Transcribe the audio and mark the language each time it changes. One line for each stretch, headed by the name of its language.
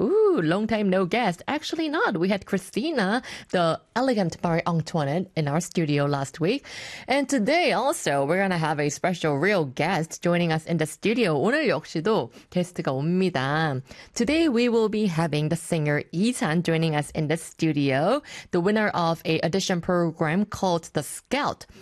English: Ooh, long time no guest. Actually not. We had Christina, the elegant Marie Antoinette, in our studio last week. And today also, we're gonna have a special real guest joining us in the studio.
Korean: 오늘 역시도 게스트가 옵니다.
English: Today we will be having the singer Isan joining us in the studio, the winner of an audition program called The Scout.